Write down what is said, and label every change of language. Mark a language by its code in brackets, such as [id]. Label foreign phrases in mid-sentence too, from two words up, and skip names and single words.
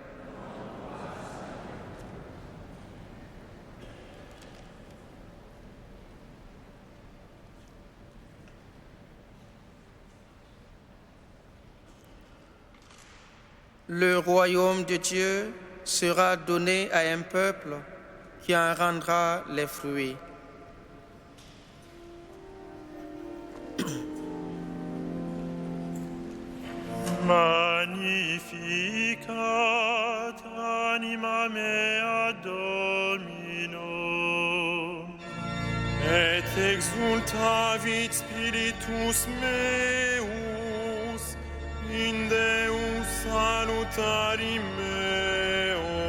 [fr] Le royaume de Dieu sera donné à un peuple qui en rendra les fruits. [la] Magnificat anima mea Domino, Et exultavit spiritus meus in Deus salutari meo.